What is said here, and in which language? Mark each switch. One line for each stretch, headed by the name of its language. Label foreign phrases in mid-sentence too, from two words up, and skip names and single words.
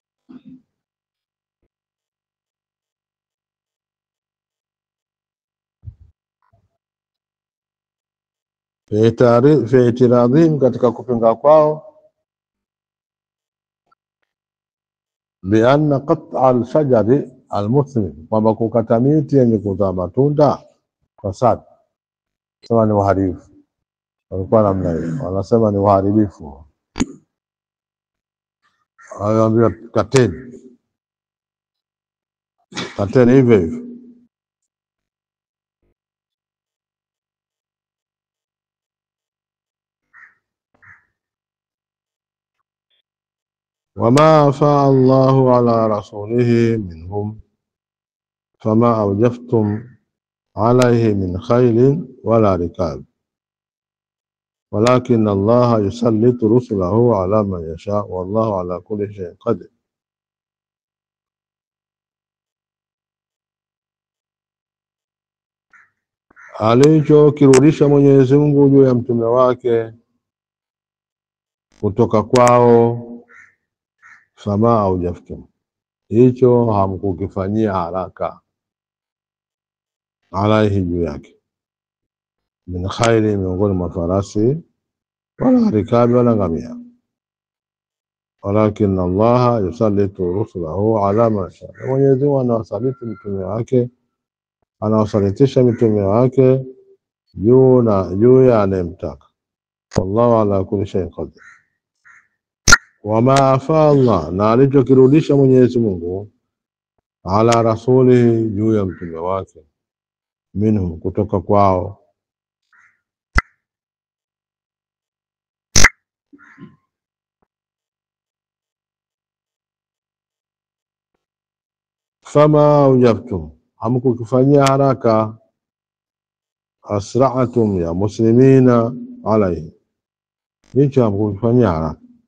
Arabic: في اعتراضهم,
Swahili: katika kupinga kwao,
Arabic: بأن قطع الشجر المثمر,
Swahili: kwamba kukata miti yenye kuzaa matunda fasad, sema ni uharibifu. Walikuwa namna hiyo, wanasema ni uharibifu. Aliambia kateni hivyo hivyo.
Arabic: وما أفاء الله على رسوله منهم فما أوجفتم عليه من خيل ولا ركاب ولكن الله يسلط رسله على من يشاء والله على كل شيء قدير.
Swahili: Alichokirudisha Mwenyezi Mungu juu ya mtume wake kutoka kwao,
Arabic: فما أوجفتم,
Swahili: hicho hamkukifanyia haraka, alaihi, juu yake,
Arabic: من خيل,
Swahili: miongoni mwa farasi,
Arabic: ولا ركاب,
Swahili: wala ngamia,
Arabic: ولكن الله يسلط رسله على من يشاء,
Swahili: Mwenyezi Mungu anawasaliti mtume wake, anawasalitisha mitume wake juu ya anayemtaka.
Arabic: والله على كل شيء قدير. وما أفاء الله,
Swahili: na alichokirudisha Mwenyezi Mungu,
Arabic: على رسوله,
Swahili: juu ya mtume wake, minhum, kutoka kwao,
Arabic: فما أوجبتم,
Swahili: hamkukifanyia haraka,
Arabic: أسرعتم يا مسلمين عليه,
Swahili: hicho hamkukifanyia haraka.